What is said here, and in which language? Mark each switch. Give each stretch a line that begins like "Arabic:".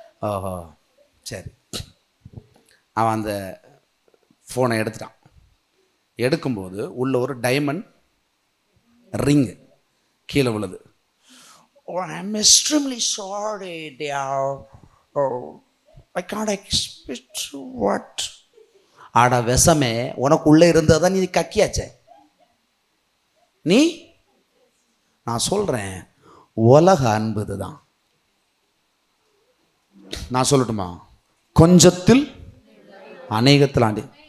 Tamil: ஓஹோ சரி. அவன் அந்த ஃபோனை எடுத்துட்டான். எடுக்கும்போது உள்ள ஒரு டைமண்ட் ரிங்கு கீழே விழுது.
English: Oh, I'm extremely sorry, dear. Oh, I can't expect what?
Tamil: ஆடா விஷமே, உனக்குள்ளே இருந்ததான் நீ கக்கியாச்சே. நான் சொல்கிறேன், உலக அன்புது தான். நான் சொல்லட்டுமா? கொஞ்சத்தில் அநேகத்தில் ஆண்டு.